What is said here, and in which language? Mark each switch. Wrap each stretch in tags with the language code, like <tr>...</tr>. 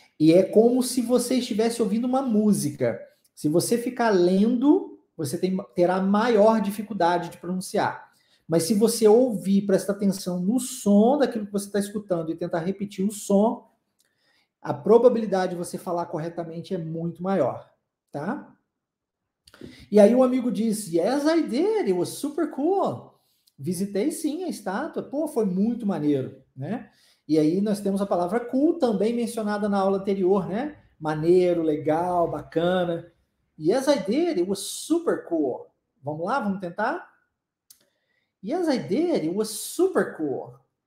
<pt>E é como se você estivesse ouvindo uma música. Se você ficar lendo, você terá maior dificuldade de pronunciar. Mas se você ouvir, prestar atenção no som daquilo que você está escutando e tentar repetir o som, a probabilidade de você falar corretamente é muito maior, tá? E aí o amigo diz,</pt> <en>yes, I did, it was super cool.</en> <pt>Visitei sim a estátua, pô, foi muito maneiro, né? E aí nós temos a palavra cool também mencionada na aula anterior, né? Maneiro, legal, bacana.</pt> <en>Yes, I did, it was super cool.</en> <pt>Vamos lá, vamos tentar?</pt> <en>Yes, I did, it was super cool.</en>